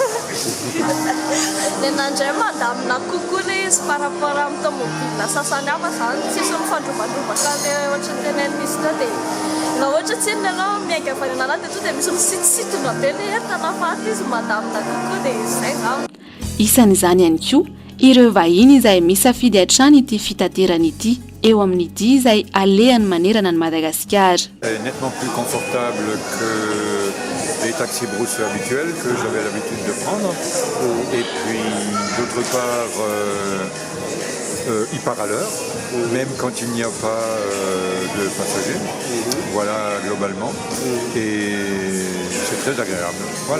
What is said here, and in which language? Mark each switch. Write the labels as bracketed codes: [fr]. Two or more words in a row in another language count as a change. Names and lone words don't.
[mg] dia nandray mandamina kokoa le izy [fr] par rapport [mg] amin'ny tomobile sasany hafa zany tsisy mifandrombandrombaka le ohatra ny tena misy tao dia na ohatra tsy iny ianao miainga avy any anarana dia to dia misy misitositona be le entana fa izy mandamina kokoa dia izay zany isan'izany ihany koa ireo vahiny izay misafidy hatrany ity fitaterana ity eo amin'ity izay alehany manerana ny Madagasikara. [fr] Nettement plus confortable que les taxis brousse habituels que j'avais l'habitude de prendre. Et puis d'autre part, il part à l'heure, même quand il n'y a pas de passagers. Voilà globalement. Et c'est très agréable. Voilà.